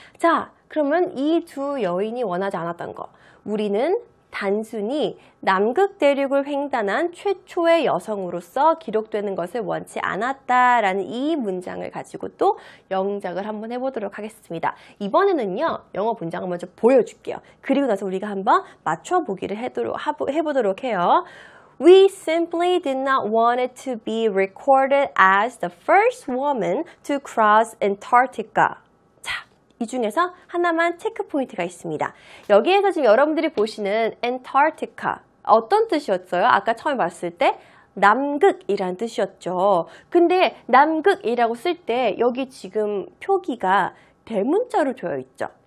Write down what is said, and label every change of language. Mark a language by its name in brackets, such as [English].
[Korean] 자, 그러면 이 두 여인이 원하지 않았던 거. 우리는 단순히 남극 대륙을 횡단한 최초의 여성으로서 기록되는 것을 원치 않았다라는 이 문장을 가지고 또 영작을 한번 해보도록 하겠습니다. 이번에는요, 영어 문장을 먼저 보여줄게요. 그리고 나서 우리가 한번 맞춰보기를 해보도록 해요. [English] We simply did not want it to be recorded as the first woman to cross Antarctica. [Korean] 이 중에서 하나만 체크 포인트가 있습니다. 여기에서 지금 여러분들이 보시는 Antarctica 어떤 뜻이었어요? 아까 처음에 봤을 때 남극이란 뜻이었죠. 근데 남극이라고 쓸 때 여기 지금 표기가 대문자로 되어 있죠.